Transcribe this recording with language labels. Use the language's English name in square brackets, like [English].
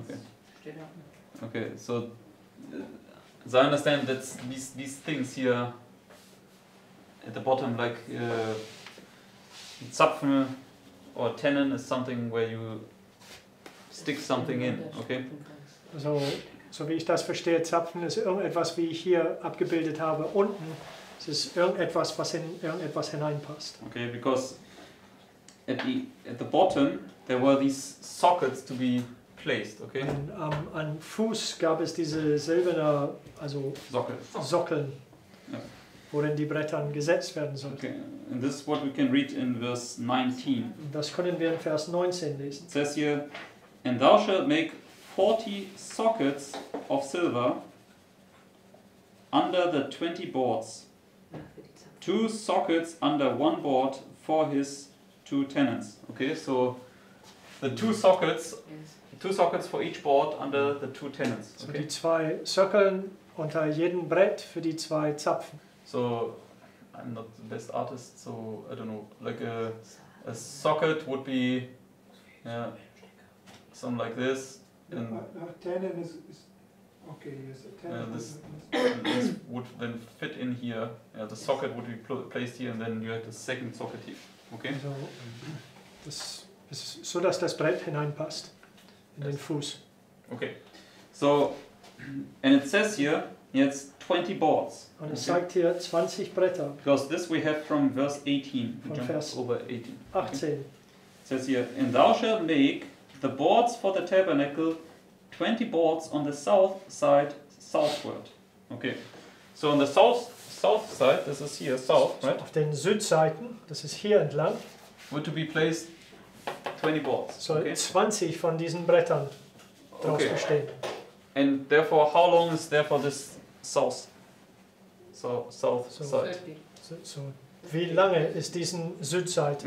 [English] Okay. [German] Steht auch noch. [English] Okay, so as I understand, that's these things here at the bottom, like Zapfen or tenon is something where you stick something in. Okay. [German] Also, so wie ich das verstehe, Zapfen ist irgendetwas, wie ich hier abgebildet habe, unten. Es ist irgendetwas, was in irgendetwas hineinpasst. [English] Okay, because at the bottom there were these sockets to be placed, okay? [German] Am Fuß gab es diese silberne, also Sockeln, Ja. worin die Bretter gesetzt werden sollten. [English] Okay, and this is what we can read in verse 19. [German] Das können wir in Vers 19 lesen. [English] It says here, and thou shalt make 40 sockets of silver under the 20 boards, 2 sockets under one board for his 2 tenons. Okay, so the 2 sockets for each board under the 2 tenons. So Okay, [German] die 2 Sockeln unter jedem Brett für die 2 Zapfen. [English] so I'm not the best artist, so I don't know, like a socket would be something like this, and tenon is okay. Yes, a tenon. this would then fit in here. The socket would be placed here, and then you have the second socket here. Okay. [German] Also, das ist so, dass das Brett hineinpasst in den Fuß. [English] Okay. So, and it says here, it's 20 boards. [German] Und es sagt hier 20 Bretter. [English] Because this we have from verse 18. We [German] Von [English] jump [German] Vers [English] over 18. [German] 18. [English] It says here, and thou shalt make the boards for the tabernacle 20 boards on the south side southward. Okay. So on the south side, this is here south, right? [German] Auf den Südseiten, das ist hier entlang, [English] Were to be placed 20 boards. [German] soll [English] Okay. [German] 20 von diesen Brettern draus [English] Okay. [German] bestehen. [English] And therefore, how long is therefore this south So- side? [German] So, wie lange ist diesen Südseite?